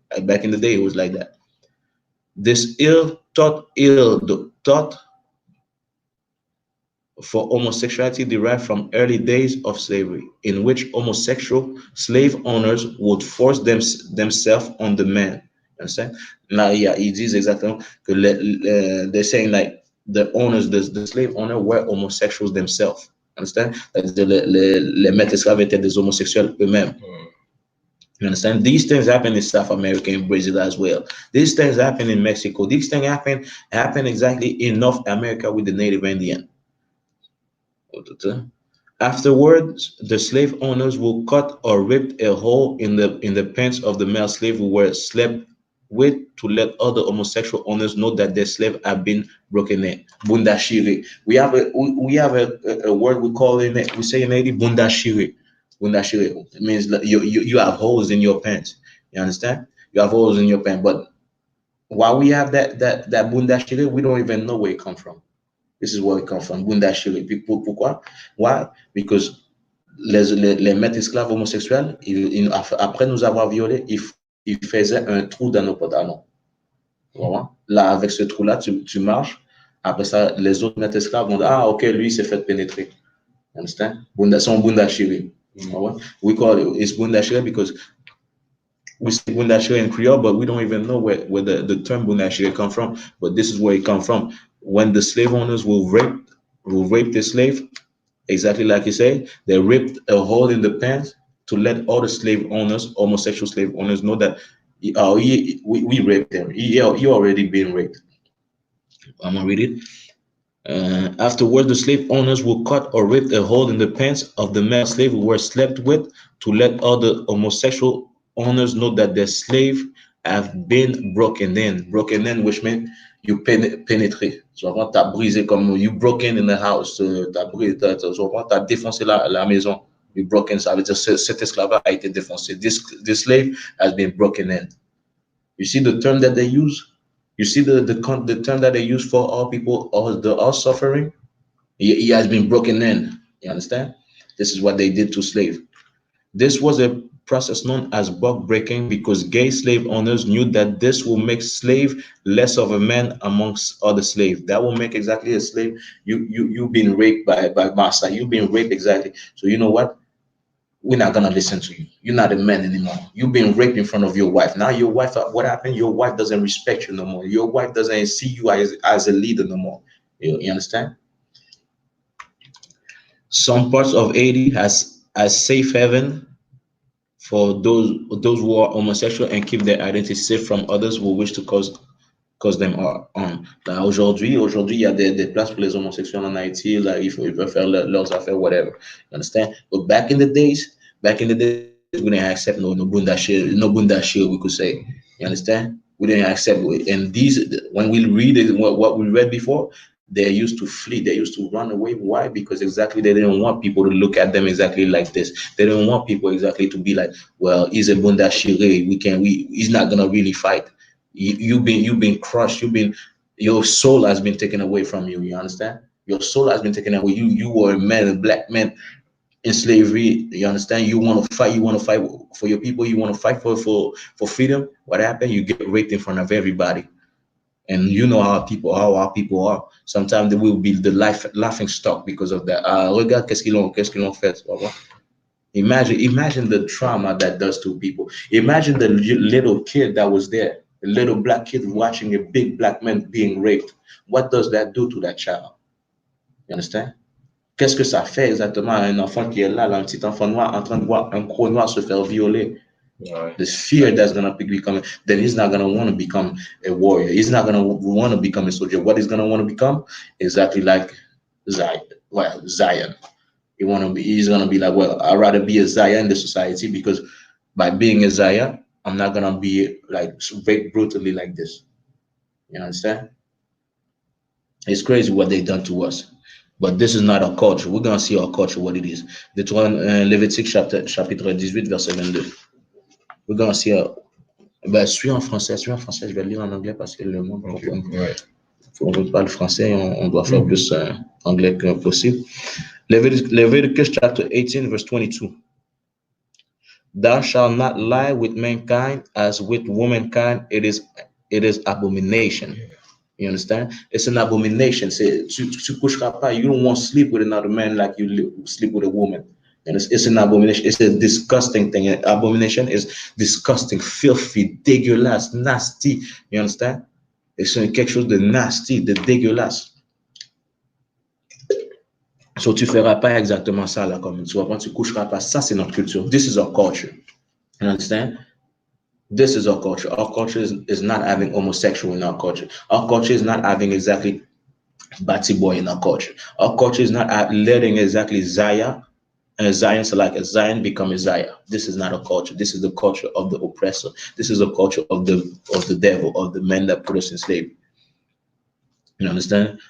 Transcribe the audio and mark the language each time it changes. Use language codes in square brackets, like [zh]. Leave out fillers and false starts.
[en] Like back in the day, it was like that. This thought for homosexuality derived from early days of slavery, in which homosexual slave owners would force themselves on the man. Understand? Now, yeah, it is exactly they're saying like the owners, the slave owner were homosexuals themselves. Understand? [fr] Like les maîtres esclaves étaient des homosexuels eux-mêmes. [en] You understand? These things happen in South America and Brazil as well. These things happen in Mexico. These things happen exactly in North America with the Native Indian. Afterwards, the slave owners will cut or rip a hole in the pants of the male slave who were slept with to let other homosexual owners know that their slave have been broken in. Bundashiri. We have a word we say in Haiti, bundashiri. Bundashiri. It means that you have holes in your pants. You understand? You have holes in your pants. But while we have that bundashiri, we don't even know where it comes from. This is where it comes from. Bundashiri. [fr] Pourquoi? [en] Why? [fr] Because les maîtres esclaves homosexuels, après nous avoir violés, ils faisaient un trou dans nos pantalons. Voilà. Là, avec ce trou-là, tu marches. Après ça, les autres maîtres esclaves vont dire, ah, ok, lui, il s'est fait pénétrer. [en] You understand? Son bundashiri. We call it's bundashiri because we say bundashiri in Creole, but we don't even know where the term bundashiri come from. But this is where it comes from. When the slave owners will rape the slave, exactly like you say, they ripped a hole in the pants to let all the slave owners, homosexual slave owners, know that we raped him. He already been raped. I'm gonna read it. Afterwards, the slave owners will cut or rip a hole in the pants of the male slave who were slept with to let other homosexual owners know that their slave have been broken in. Broken in, which means you pénétré. [fr] Souvent, t'as brisé comme [en] you broken in the house. [fr] T'as défoncé la maison. [en] You broken, [fr] ça veut dire cet esclave a été défoncé. [en] This slave has been broken in. You see the term that they use? You see the term that they use for all people, all suffering? He has been broken in. You understand? This is what they did to slaves. This was a process known as buck breaking because gay slave owners knew that this will make slave less of a man amongst other slaves. That will make exactly a slave. You've been raped by master. You've been raped exactly. So you know what? We're not gonna listen to you. You're not a man anymore. You've been raped in front of your wife. Now your wife, what happened? Your wife doesn't respect you no more. Your wife doesn't see you as a leader no more. You understand? Some parts of Haiti as safe haven for those who are homosexual and keep their identity safe from others who wish to cause them harm. [fr] Là, aujourd'hui, il y a des places pour les homosexuels en Haïti. Là, ils peuvent faire leurs affaires, whatever. [en] You understand? But back in the days, we didn't accept no bundashiri, we could say. You understand? We didn't accept it. And when we read it, what we read before, they used to flee. They used to run away. Why? Because exactly they didn't want people to look at them exactly like this. They didn't want people exactly to be like, well, he's a bundashiri. He's not gonna really fight. You've been crushed. Your soul has been taken away from you. You understand? Your soul has been taken away. You were a man, a black man, in slavery, you understand? You want to fight for your people, you want to fight for freedom. What happened? You get raped in front of everybody. And you know how our people are. Sometimes they will be the laughing stock because of that. [fr] Regarde qu'est-ce qu'ils ont fait. [en] Imagine the trauma that does to people. Imagine the little kid that was there, the little black kid watching a big black man being raped. What does that do to that child? You understand? [fr] Qu'est-ce que ça fait exactement à un enfant qui est là, un petit enfant noir en train de voir un gros noir se faire violer? [en] The fear that's going to become, then he's not going to want to become a warrior. He's not going to want to become a soldier. What he's going to want to become? Exactly like Zion. Well, Zion. He's going to be like, well, I'd rather be a Zion in the society, because by being a Zion, I'm not going to be like raped brutally like this. You understand? It's crazy what they've done to us. But this is not our culture. We're going to see our culture, what it is. [fr] Lévitique chapitre 18, verset 22. [en] We're going to see [fr] suis en français, je vais lire en anglais parce que le monde comprend. On ne parle français, on doit faire plus anglais que possible. [en] Leviticus chapter 18, verse 22. Thou shalt not lie with mankind as with womankind. It is abomination. You understand? It's an abomination. Say, [fr] tu coucheras pas. [en] You don't want to sleep with another man like you sleep with a woman. And it's an abomination. It's a disgusting thing. Abomination is disgusting, filthy, dégueulasse, nasty. You understand? [fr] C'est quelque chose de nasty, de dégueulasse. So tu feras pas exactement ça là, comme tu vas, tu coucheras pas. Ça, c'est notre culture. [en] This is our culture. You understand? This is our culture. Our culture is not having homosexual in our culture. Our culture is not having exactly batty boy in our culture. Our culture is not letting exactly Zion and Zion, so like a Zion become a Zion. This is not a culture. This is the culture of the oppressor. This is the culture of the devil, of the men that put us in slavery. You understand?